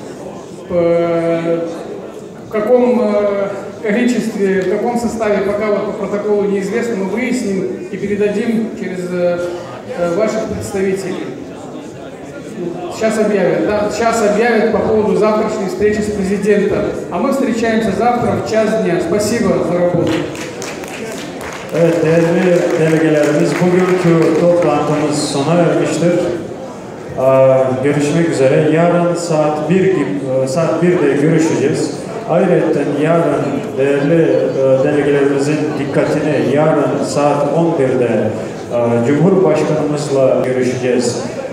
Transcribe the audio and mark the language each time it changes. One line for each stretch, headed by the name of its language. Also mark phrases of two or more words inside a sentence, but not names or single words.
Russian: В каком количестве, в каком составе, пока вот по протоколу неизвестно, мы выясним и передадим через ваших представителей. Сейчас объявят, да? Сейчас объявят по поводу завтрашней встречи с президентом. А мы встречаемся завтра в час дня. Спасибо за работу.
Turkish: Evet, değerli delegelerimiz, bugünkü toplantımız sona ermiştir. Görüşmek üzere. Yarın saat 1'de görüşeceğiz. Ayrıca yarın değerli delegelerimizin dikkatini yarın saat 11'de Cumhurbaşkanımızla görüşeceğiz.